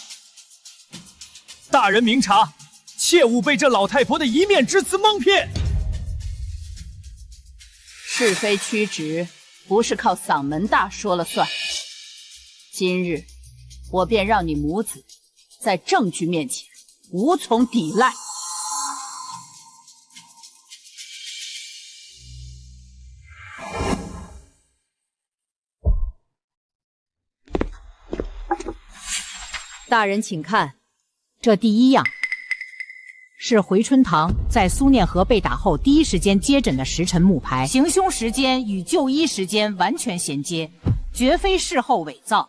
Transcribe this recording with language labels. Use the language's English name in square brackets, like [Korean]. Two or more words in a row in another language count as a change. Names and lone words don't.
[Chinese] 大人明察，切勿被這老太婆的一面之詞蒙騙。是非曲直，不是靠嗓門大說了算。今日，我便讓你母子在證據面前無從抵賴。大人請看，這第一樣是回春堂在蘇念和被打後第一時間接診的時辰木牌，行凶時間與就醫時間完全銜接，絕非事後偽造。